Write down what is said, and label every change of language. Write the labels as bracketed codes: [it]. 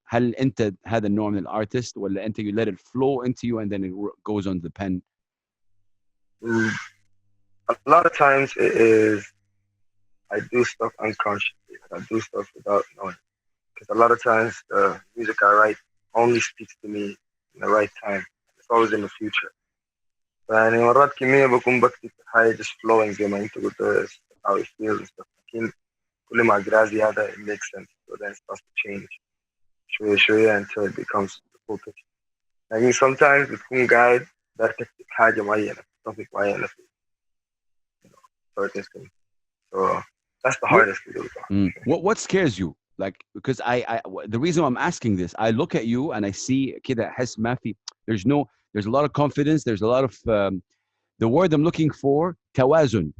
[ar] هل أنت هذا النوع من الارتست ولا أنت [en] you let it flow into you and then it goes on the pen? A lot of times it is I do stuff unconsciously. I do stuff without knowing. Because a lot of times the music I write only speaks to me in the right time. It's always in the future. [ar] يعني مرات كمية بكون بكتب حاجة [en] just flowing [ar] زي ما أنت قلت [en] how it feels and stuff. [ar] لكن كل ما أقرأ هذا [en] it makes sense. So then it starts to change [ar] شوية [en] until it becomes the full picture. [ar] يعني [en] sometimes [ar] بتكون قاعد دار تكتب حاجة معينة topic معينة في [en] certain things. So that's the hardest to do. What scares you? Like, because I the reason I'm asking this, I look at you and I see [ar] كده أحس ما في, [en] there's a lot of confidence. There's a lot of the word I'm looking for, [ar] توازن.